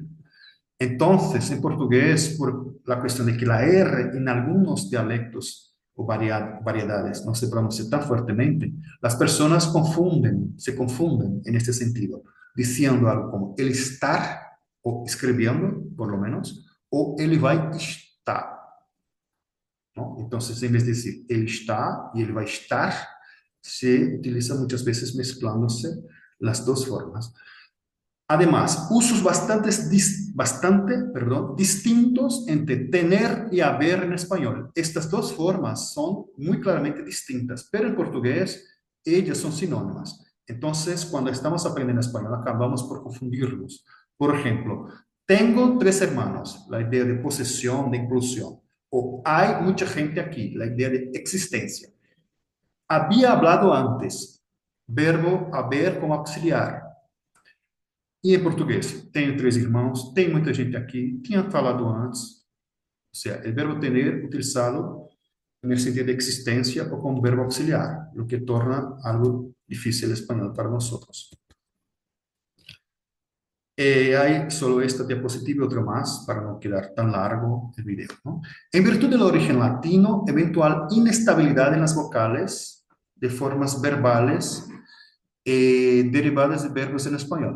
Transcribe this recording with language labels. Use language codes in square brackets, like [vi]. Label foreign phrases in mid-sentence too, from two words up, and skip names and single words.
[es] Entonces, en portugués, por la cuestión de que la R en algunos dialectos o variedades no se pronuncia tan fuertemente, las personas se confunden en este sentido, diciendo algo como el estar, o escribiendo, por lo menos, [pt] o ele vai estar, ¿no? [es] Entonces, en vez de decir él está y él va a estar, se utiliza muchas veces mezclándose las dos formas. Además, usos distintos entre tener y haber en español. Estas dos formas son muy claramente distintas, pero en portugués ellas son sinónimas. Entonces, cuando estamos aprendiendo español, acabamos por confundirlos. Por ejemplo, tengo 3 hermanos, la idea de posesión, de inclusión. O hay mucha gente aquí, la idea de existencia. Había hablado antes, verbo haber como auxiliar. [pt] E em português, tenho 3 irmãos, tem muita gente aqui, tinha falado antes. [es] O sea, [pt] o verbo tener utilizado no sentido de existência ou como verbo auxiliar, o que torna algo difícil el espanhol para nós. [es] Hay solo esta diapositiva y otra más para no quedar tan largo el video, ¿no? En virtud del origen latino, eventual inestabilidad en las vocales de formas verbales derivadas de verbos en español.